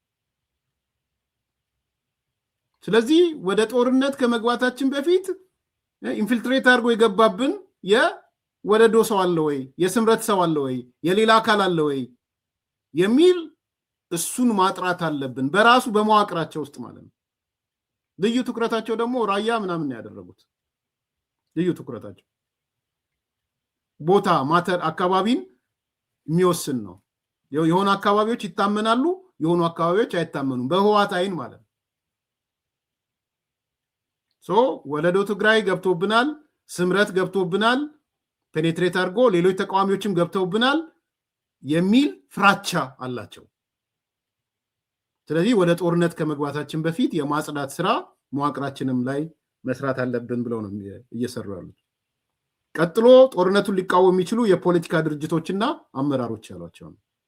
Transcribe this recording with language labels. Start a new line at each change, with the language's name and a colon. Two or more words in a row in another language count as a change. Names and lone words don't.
Amharic: ስለዚህ ወደ ጦርነት ከመግባታችን በፊት ኢንፊልትሬት አድርጎ የገባብን የወለዶ ሰው አለ ወይ፣ የስምረት ሰው አለ ወይ፣ የሌላ አካል አለ ወይ የሚል እሱን ማጥራት አለብን በራሱ በመዋቅራቸው ውስጥ ማለት ነው። ልዩ ትኩረታቸው ደግሞ ራያ ምናምን ያደረጉት ልዩ ትኩረታቸው ቦታ ማተር አካባቢን የሚወስን ነው። የሆኑ አካባቢዎች ይታመናሉ፣ የሆኑ አካባቢዎች አይታመኑም በህወሓት አይን ማለት ነው። ወለዶ ትግራይ ገብቶብናል፣ ስምረት ገብቶብናል፣ ፔኔትሬት አድርጎ ሌሎች ተቃዋሚዎችም ገብተውብናል የሚል ፍራቻ አላቸው። ስለዚህ ወደ ጦርነት ከመግባታችን በፊት የማጽዳት ስራ መዋቅራችንም ላይ መስራት አለብን ብለው ነው እየሰሩ ያሉት። ቀጥሎ ጦርነቱን ሊቃወሙ የሚችሉ የፖለቲካ ድርጅቶችና አመራሮች ያሏቸው ነው።